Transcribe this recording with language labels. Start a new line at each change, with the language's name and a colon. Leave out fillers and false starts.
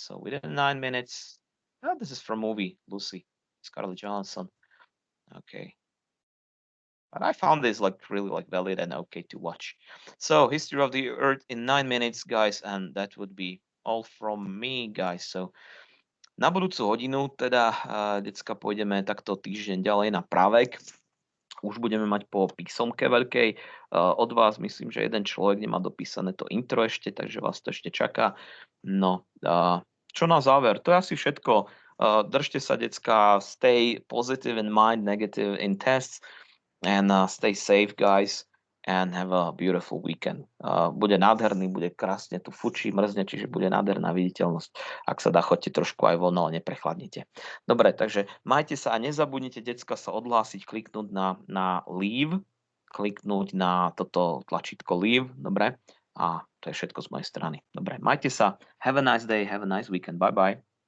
English: So within 9 minutes, this is from movie Lucy, Scarlett Johansson. Okay, but I found this like really like valid and okay to watch. So history of the earth in 9 minutes, guys, and that would be all from me, guys.
Slovak: So na budúcu hodinu teda, decka, pôjdeme takto týždeň ďalej na právek. už budeme mať po písomke veľkej. Od vás myslím, že jeden človek nemá dopísané to intro ešte, takže vás to ešte čaká. No, čo na záver? To je asi všetko. Držte sa, decká,
English: stay positive in mind, negative in tests, and stay safe, guys, and have a beautiful weekend.
Slovak: Bude nádherný, bude krásne, tu fučí, mrzne, čiže bude nádherná viditeľnosť. Ak sa dá, choďte trošku aj von, ale neprechladnite. Dobre, takže majte sa a nezabudnite, decka, sa odhlásiť, kliknúť na leave, kliknúť na toto tlačítko leave, dobre? A to je všetko z mojej strany. Dobre, majte sa,
English: have a nice day, have a nice weekend, bye bye.